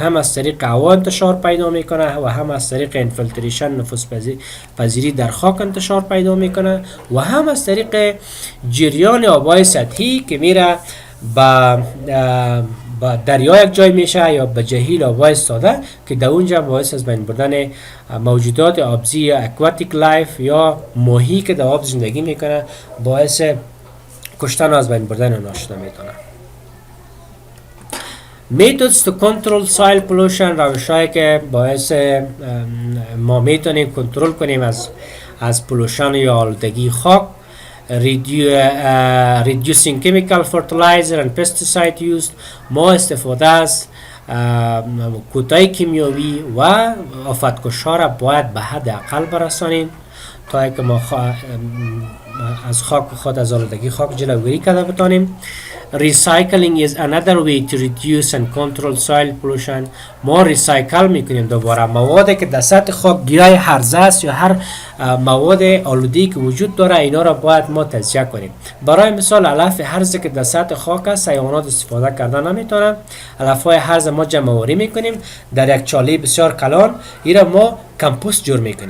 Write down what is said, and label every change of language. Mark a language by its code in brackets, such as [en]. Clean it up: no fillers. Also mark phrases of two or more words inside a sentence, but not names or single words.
[fa] هم از طریق هوا انتشار پیدا میکنه و هم از طریق انفلتریشن نفوذ پذیری در خاک انتشار پیدا میکنه و هم از طریق جریان آبای سطحی که میره با دریا یک جای میشه یا به جهیل آبای ساده که در اونجا باعث از بین بردن موجودات آبزی یا [en] aquatic life [fa] یا ماهی که در آب زندگی میکنه باعث کشتن و از بین بردن اونها شده میتونه. [en] methods to control soil pollution [fa] روش‌هایی که باعث ما میتونیم کنترل کنیم از پولوشن یا آلودگی خاک [en] reducing chemical fertilizer and pesticide use [fa] ما استفاده از کودهای کیمیاوی و آفتکش‌ها را باید به حد اقل برسانیم تا اینکه ما از خاک خود از آلودگی خاک جلوگیری کرده بتانیم. [en] Recycling is another way to reduce and control soil pollution. [fa] ما ریسایکل میکنیم دوباره موادی که در سطح خاک گیرای هرزه است یا هر مواد آلودی که وجود داره اینا را باید ما تجزیه کنیم. برای مثال علف هرزه که در سطح خاک است حیوانات استفاده کردن نمیتونن. علف های هرزه ما جمع آوری میکنیم در یک چاله بسیار کلان اینا ما کمپوست جور میکنیم.